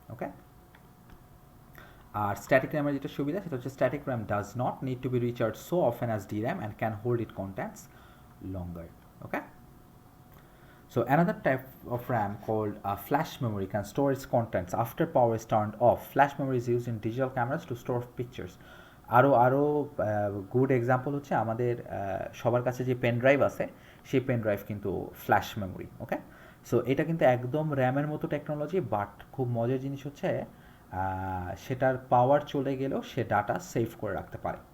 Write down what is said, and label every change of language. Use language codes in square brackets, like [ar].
[en] okay, [bn] আর static র্যামের যেটা সুবিধা সেটা হচ্ছে [en] Static RAM does not need to be recharge so often as DRAM and can hold its contents longer. Okay, so another type of RAM called flash memory can store its contents after power is turned off. Flash memory is used in digital cameras to store pictures. [bn] আরও good example হচ্ছে আমাদের সবার কাছে যে pen drive আছে, সেই pen drive কিন্তু flash memory. ওকে, so এটা কিন্তু একদম র্যামের মতো টেকনোলজি, বাট খুব মজার জিনিস হচ্ছে সেটার পাওয়ার চলে গেলেও সে ডাটা সেভ করে রাখতে পারে।